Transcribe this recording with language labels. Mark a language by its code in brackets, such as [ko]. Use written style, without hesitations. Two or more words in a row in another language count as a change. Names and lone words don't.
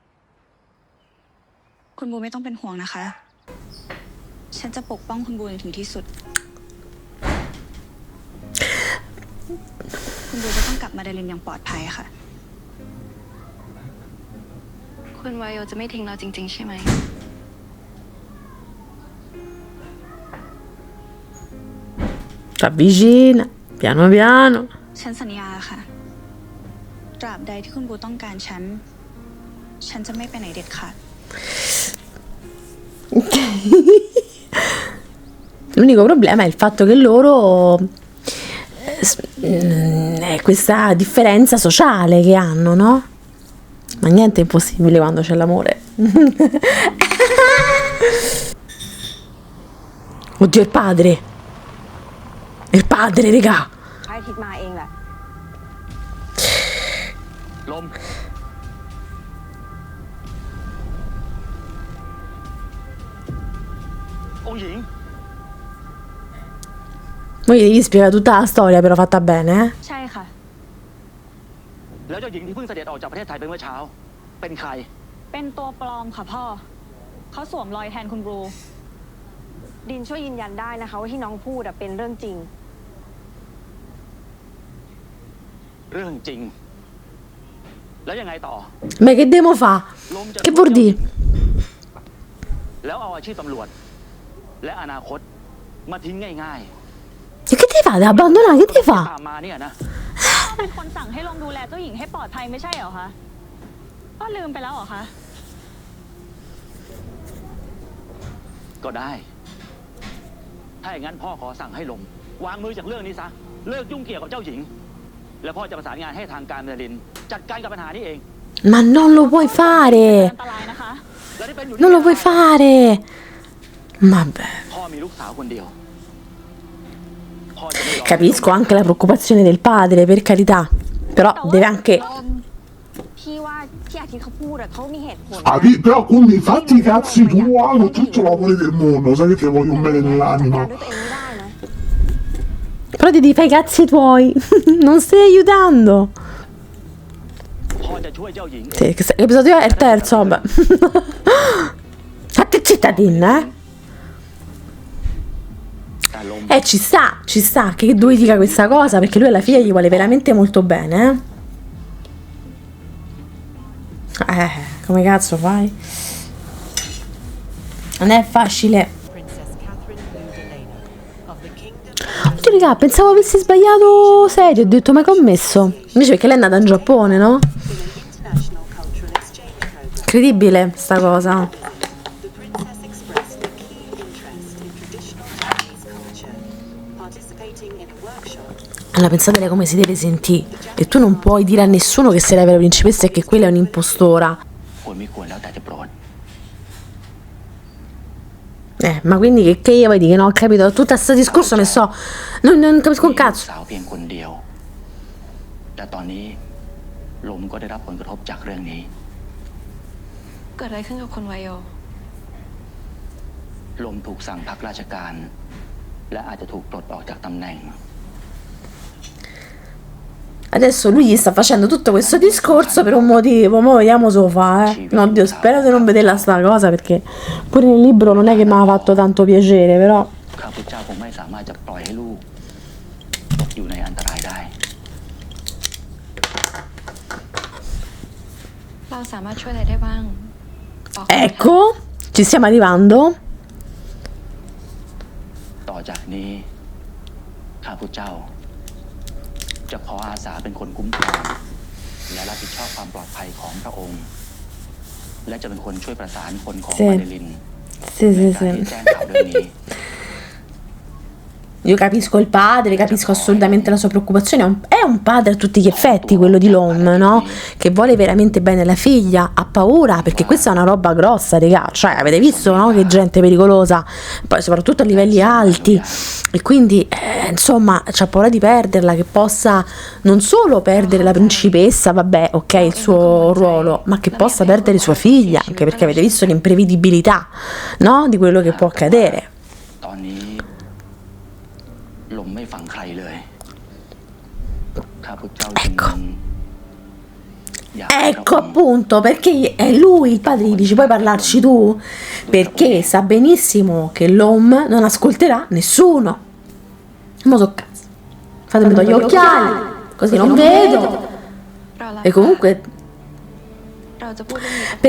[th] คุณบูไม่ต้องเป็นห่วงนะคะ ฉันจะปกป้องคุณบูถึงที่สุด คุณบูจะต้องกลับมาดาลินอย่างปลอดภัยค่ะ คุณวายโยจะไม่ทิ้งเราจริงๆใช่ไหม [it] T'avvicina, piano piano. [th] ฉันสัญญาค่ะ ตราบใดที่คุณบูต้องการฉัน ฉันจะไม่ไปไหนเด็ดขาด [it] L'unico problema è il fatto che loro è questa differenza sociale che hanno, no? Ma niente è impossibile quando c'è l'amore. Oddio, il padre. Il padre, raga. [th] พระอาทิตย์มาเองแหละ ลม องค์หญิง [it] Poi devi spiegare tutta la storia, però fatta bene, eh? [th] ใช่ค่ะ แล้วเจ้าหญิงที่เพิ่งเสด็จออกจากประเทศไทยไปเมื่อเช้า เป็นใคร เป็นตัวปลอมค่ะพ่อ เขาสวมรอยแทนคุณบู ดินช่วยยืนยันได้นะคะว่าที่น้องพูดเป็นเรื่องจริง เรื่องจริง แล้วยังไงต่อ [it] Ma che devo fa? [th] ลมจะ [it] Che vuol dire? [th] แล้วเอาอาชีพตำรวจ และอนาคตมาทิ้งง่าย [it] E che ti fa? Devi abbandonare, che ti ๆ fa? [th] ตามมาเนี่ยนะ เป็นคนสั่งให้ลมดูแลเจ้าหญิงให้ปลอดภัยไม่ใช่เหรอคะ พ่อลืมไปแล้วเหรอคะ ก็ได้ถ้าอย่างนั้นพ่อขอสั่งให้ลมวางมือจากเรื่องนี้ซะเลิกยุ่งเกี่ยวกับเจ้าหญิงแล้วพ่อจะประสานงานให้ทางการเมลินจัดการกับปัญหานี้เอง [it] Ma non lo puoi [th] อั [it] fare! [th] นตรายนะคะ แล้วที่เป็นอยู่ [it] Non lo puoi fare! Vabbè. [th] พ่อมีลูกสาวคนเดียวพ่อจะไม่ยอม [it] Capisco anche la preoccupazione del padre, per carità. Però [th] แต่ว่า [it] deve anche... [th] พี่ว่าที่อาทิตย์เขาพูดอะเขามีเหตุผล [it] Però quindi fatti i cazzi tuoi, hanno tutto l'amore del mondo, sai che ti voglio un bene [th] จัดการ [it] nell'anima. [th] ด้วยตัวเองไม่ได้นะ [it] Però ti fai i cazzi tuoi. Non stai aiutando. [th] พ่อจะช่วยเจ้าหญิง [it] Sì, l'episodio è il terzo, vabbè. State cittadina, eh? [th] แต่ลม [it] Ci sta che lui dica questa cosa perché lui alla figlia gli vuole veramente molto bene, eh? Come cazzo fai? Non è facile. Oddio, raga, pensavo avessi sbagliato serie, ho detto ma che ho messo? Invece perché lei è andata in Giappone, no? Incredibile sta cosa. Allora pensate come si deve sentire. E tu non puoi dire a nessuno che sei la vera principessa e che quella è un'impostora. [th] ควรไม่ควรแล้วแต่จะโปรด [it] Ma quindi che io vuoi dire? No, ho capito. Tutto questo discorso ne so. Non capisco un [th] มีลูก [it] cazzo. [th] สาวเพียงคนเดียวแต่ตอนนี้ลมก็ได้รับผลกระทบจากเรื่องนี้ เกิดอะไรขึ้นกับคุณวายโย ลมถูกสั่งพักราชการ และอาจจะถูกปลดออกจากตำแหน่ง [it] Adesso lui gli sta facendo tutto questo discorso per un motivo. Mo' vediamo se lo fa, eh. No, Dio, spero di non vederla sta cosa perché pure nel libro non è che mi ha fatto tanto piacere, però. [th] ข้าพุทธเจ้าคงไม่สามารถจะปล่อยให้ลูกตกอยู่ในอันตรายได้ เราสามารถช่วยอะไรได้บ้างบอก [it] Ecco, ci stiamo arrivando. [th] ต่อจากนี้ข้าพุทธเจ้า จะขออาสาเป็นคนคุ้มครองและรับผิดชอบความปลอดภัยของพระองค์ และจะเป็นคนช่วยประสานคนของ [it] Sì. [th] มาเดลิน [it] Sì, [th] ใน [it] sì, [th] การที่ [it] sì. [th] แจ้งข่าวเรื่องนี้ [it] Io capisco il padre, capisco assolutamente la sua preoccupazione. È un padre a tutti gli effetti, quello di Lom, no? Che vuole veramente bene la figlia, ha paura perché questa è una roba grossa, raga. Cioè, avete visto, no? Che gente pericolosa, poi soprattutto a livelli alti. E quindi, insomma, c'ha paura di perderla, che possa non solo perdere la principessa, vabbè, ok, il suo ruolo, ma che possa perdere sua figlia, anche perché avete visto l'imprevedibilità, no? Di quello che può accadere. [th] ตอนนี้ลมไม่ฟังใครเลยข้าพุทธเจ้าจึง [it] Ecco. [th] อยากให้พระ [it] Ecco [th] องค์ [it] appunto perché è lui il padre gli dice puoi parlarci tu perché sa benissimo che l'Om non ascolterà nessuno. Mo so cazzo. Fatemi togliere gli occhiali così non vedo. [th] เราละ [it] E comunque [th] เราจะพูดเรื่องนี้กับคุณ